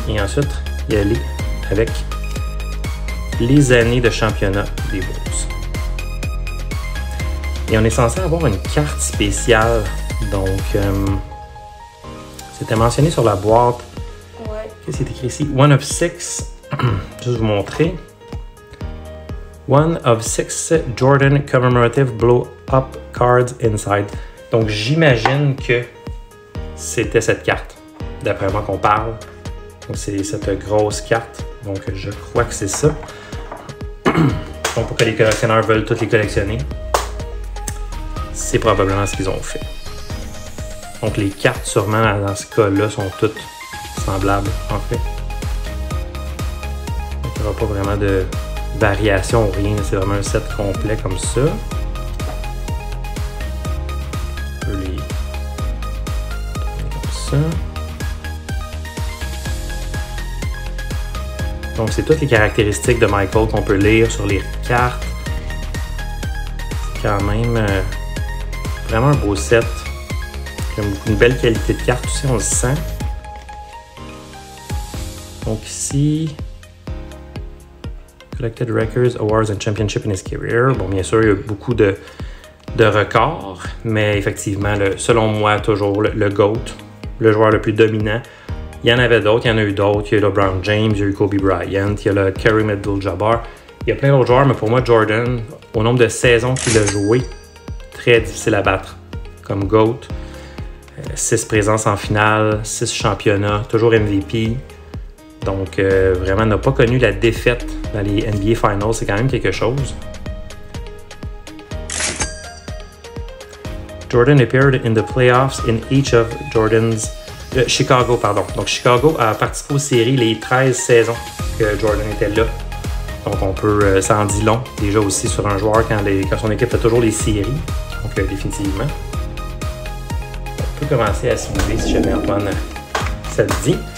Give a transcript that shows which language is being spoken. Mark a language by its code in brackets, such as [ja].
[fr] Et ensuite, y aller avec les années de championnat des Bulls. Et on est censé avoir une carte spéciale. Donc, c'était mentionné sur la boîte. Ouais. Qu'est-ce qui est écrit ici? [en] One of six. [fr] Juste vous montrer. [en] One of six Jordan commemorative blow-up cards inside. [fr] Donc, j'imagine que c'était cette carte, d'après moi qu'on parle. Donc, c'est cette grosse carte. Donc, je crois que c'est ça. Donc, pour que les collectionneurs veulent toutes les collectionner, c'est probablement ce qu'ils ont fait. Donc, les cartes, sûrement, dans ce cas-là, sont toutes semblables, en fait. Donc, il n'y aura pas vraiment de variation ou rien. C'est vraiment un set complet comme ça. On peut les comme ça. Donc, c'est toutes les caractéristiques de Michael qu'on peut lire sur les cartes. C'est quand même vraiment un beau set. J'aime beaucoup, une belle qualité de carte aussi, on le sent. [en] Donc ici, Collected Records, Awards and Championship in his career. [fr] Bon, bien sûr, il y a beaucoup de records, mais effectivement, selon moi, toujours le GOAT, le joueur le plus dominant. Il y en avait d'autres, il y en a eu d'autres. Il y a eu LeBron James, il y a eu Kobe Bryant, il y a le Kareem Abdul-Jabbar. Il y a plein d'autres joueurs, mais pour moi, Jordan, au nombre de saisons qu'il a joué, très difficile à battre. Comme GOAT, 6 présences en finale, 6 championnats, toujours MVP. Donc, vraiment, n'a pas connu la défaite dans les NBA Finals. C'est quand même quelque chose. [en] Jordan appeared in the playoffs in each of Jordan's... [fr] Chicago, pardon. Donc, Chicago a participé aux séries les 13 saisons que Jordan était là. Donc, on peut... ça en dit long, déjà aussi, sur un joueur quand son équipe fait toujours les séries. Donc, définitivement. On peut commencer à sleever si jamais Antoine ça le dit.